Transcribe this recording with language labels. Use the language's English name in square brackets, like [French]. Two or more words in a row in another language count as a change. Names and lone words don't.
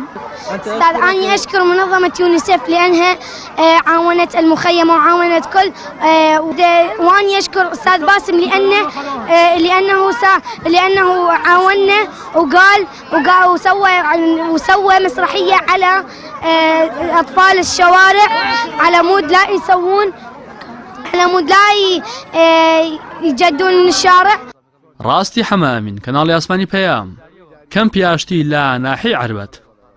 [Arabic] أستاذ أنا أشكر منظمة يونيسيف لأنها عاونت المخيم وعاونت كل، وأنا أشكر أستاذ باسم لأنه عاوننا وقال وسوى مسرحية على أطفال الشوارع على مود لا يسوون، على مود لا يجدون من الشارع. [Central Kurdish] ڕاستی حەمامین کەناڵی ئاسمانی پەیام کەمپی ئاشتی لە ناحیەی عەربەت.